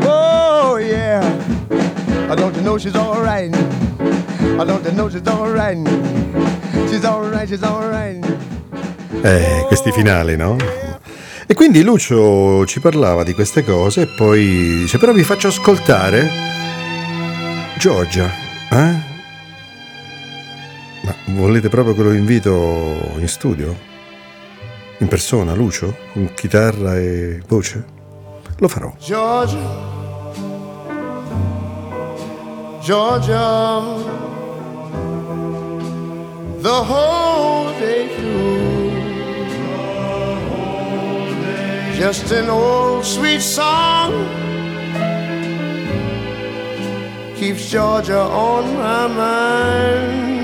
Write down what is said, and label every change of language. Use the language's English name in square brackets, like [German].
[English] I don't know she's alright. I don't know she's alright. She's alright, she's alright. [Italian] Questi finali, no? E quindi Lucio ci parlava di queste cose e poi dice, però vi faccio ascoltare Giorgia, eh? Ma volete proprio che lo invito in studio? In persona, Lucio? Con chitarra e voce? Lo farò. [English] Giorgia, Giorgia, the whole day through, just an old sweet song keeps Georgia on my mind.